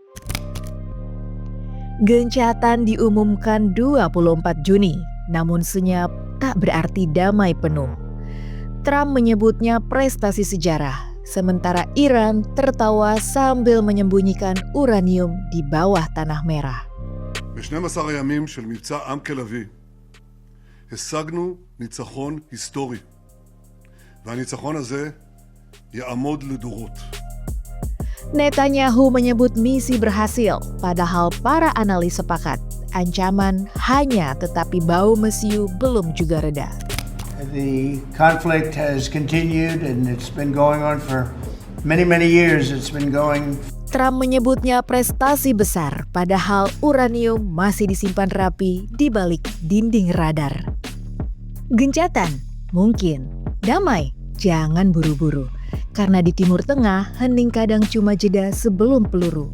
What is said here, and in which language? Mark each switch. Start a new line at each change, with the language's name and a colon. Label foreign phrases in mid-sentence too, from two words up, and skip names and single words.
Indonesian: Gencatan diumumkan 24 Juni, namun senyap tak berarti damai penuh. Trump menyebutnya prestasi sejarah, sementara Iran tertawa sambil menyembunyikan uranium di bawah tanah merah.
Hebrew: ב-12 הימים של מבצע עם כלבי השגנו ניצחון היסטורי, והניצחון הזה יעמוד לדורות.
Indonesian: Netanyahu menyebut misi berhasil, padahal para analis sepakat ancaman hanya tetapi bau mesiu belum juga reda.
English: The conflict has continued and it's been going on for many years. It's been going.
Indonesian: Trump menyebutnya prestasi besar, padahal uranium masih disimpan rapi di balik dinding radar. Gencatan? Mungkin. Damai? Jangan buru-buru. Karena di Timur Tengah, hening kadang cuma jeda sebelum peluru.